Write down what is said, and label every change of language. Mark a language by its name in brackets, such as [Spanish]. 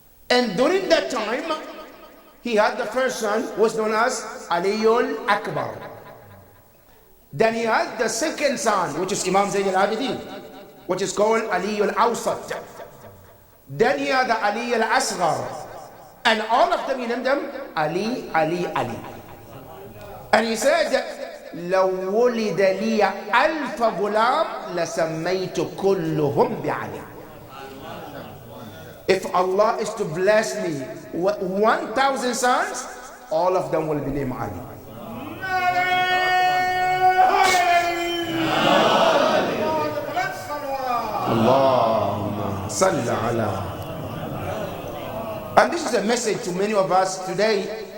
[English] And during that time, he had the first son, who was known as Aliyul Akbar. Then he had the second son, which is Imam Zayn al-Abidin, which is called Aliyul Awsat. Then he had the Ali al-Asghar. And all of them, he named them Ali, Ali, Ali. And he said, [Arabic] لو ولد لي ألف غلام لسميت كلهم بعلي. [English] If Allah is to bless me with 1,000 sons, all of them will be named Ali. [Arabic] Allahumma salli ala. [English] And this is a message to many of us today.